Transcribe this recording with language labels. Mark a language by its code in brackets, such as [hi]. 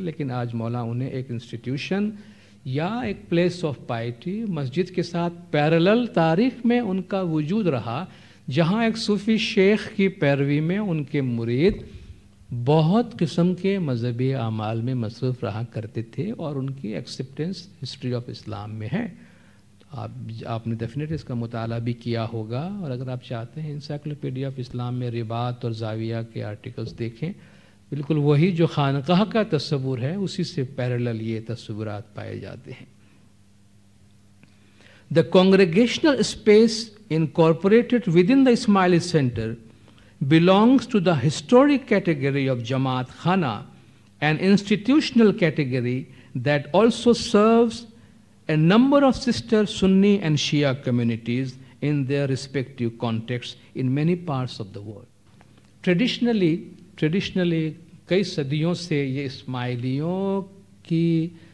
[ur] لیکن آج مولا انہیں ایک انسٹیٹیوشن یا ایک پلیس آف پائٹی مسجد کے ساتھ پیرالل تاریخ میں ان کا وجود رہا, جہاں ایک صوفی شیخ کی پیروی میں ان کے مرید بہت قسم کے مذہبی اعمال میں مصروف رہا کرتے تھے اور ان کی ایکسیپٹنس ہسٹری آف اسلام میں ہے. آپ نے ڈیفینیٹلی اس کا مطالعہ بھی کیا ہوگا, اور اگر آپ چاہتے ہیں انسائکلوپیڈیا آف اسلام میں رباط اور زاویہ کے آرٹیکلز دیکھیں, بالکل وہی جو خانقاہ کا تصور ہے اسی سے پیرالل یہ تصورات پائے جاتے ہیں. [en] The congregational space incorporated within the Ismaili Center belongs to the historic category of Jamaat Khana, an institutional category that also serves a number of sister Sunni and Shia communities in their respective contexts in many parts of the world. [ur] Traditionally کئی صدیوں سے یہ اسماعیلیوں کی